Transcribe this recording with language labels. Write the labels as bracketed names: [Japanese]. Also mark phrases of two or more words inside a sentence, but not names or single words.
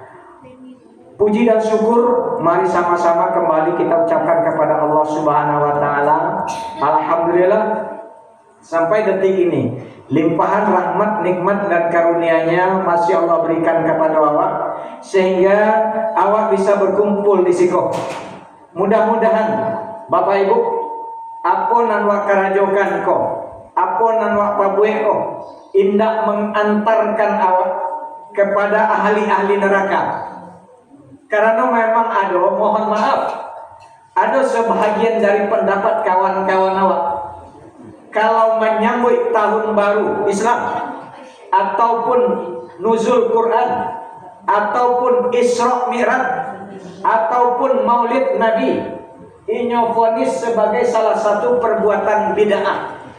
[Indonesian] Puji dan syukur mari sama-sama kembali kita ucapkan kepada Allah [Arabic] سبحانه وتعالى. [Indonesian] Alhamdulillah sampai detik ini limpahan rahmat, nikmat dan karunia-Nya masih Allah berikan kepada awak sehingga awak bisa berkumpul di siko. [Minangkabau] Mudah-mudahan Bapak Ibu apa nan wak karajokan ko, apa nan wak pabue ko, indak mengantarkan awak kepada ahli-ahli neraka. [Indonesian] Karena memang ada, mohon maaf, ada sebahagian dari pendapat kawan-kawan awak, kalau menyambut tahun baru Islam ataupun nuzul Quran ataupun Isra Mi'raj ataupun Maulid Nabi, inyo vonis sebagai salah satu perbuatan bid'ah.